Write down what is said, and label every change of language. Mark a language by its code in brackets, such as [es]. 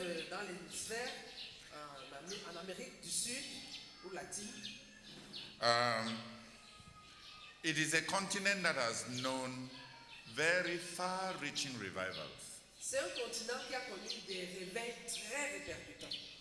[fr] dans l'hémisphère, en Amérique du Sud ou latine. [en] It is a continent that has known very far-reaching revivals. [fr] C'est un continent qui a connu des réveils très répercutants.